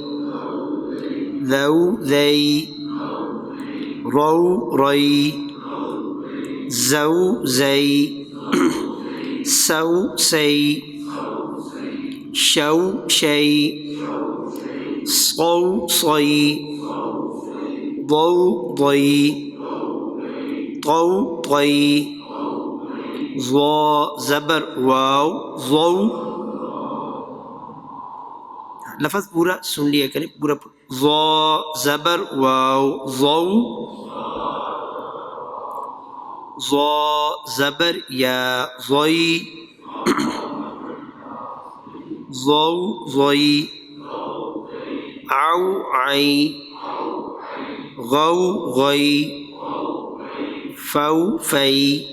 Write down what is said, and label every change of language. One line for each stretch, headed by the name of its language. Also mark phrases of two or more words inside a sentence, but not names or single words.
Urdu: ذو ذئی رو رئی زو زئی سو سئی شو شئی صو صئی ضو ضئی طو طئی ضا زبر واو ضو. لفظ پورا سن لیا کریں پورا ضا زبر واو ضو ضا زبر یا ضئی ضو ضئی عو عئی غو غئی فو فئی